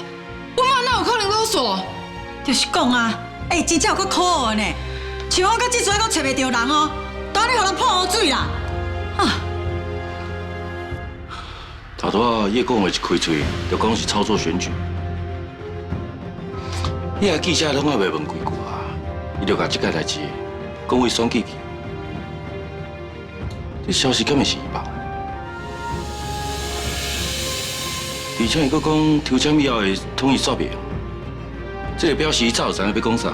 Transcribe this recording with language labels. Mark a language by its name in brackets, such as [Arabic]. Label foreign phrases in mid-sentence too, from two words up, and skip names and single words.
[Min Nan Chinese] 我妈哪有可能勒索？就是讲啊，真正有够可恶的呢！像我到这阵还找袂到人哦，当你互人泼污水啦！啊！头拄啊，叶讲话一开嘴，就讲是操作选举。遐记者拢还袂问几句啊，伊就甲这个代志讲为选举去。这消息敢会是伊放的？而且伊佫讲抽签以后会统一刷票，这个表示伊早就知影要讲啥。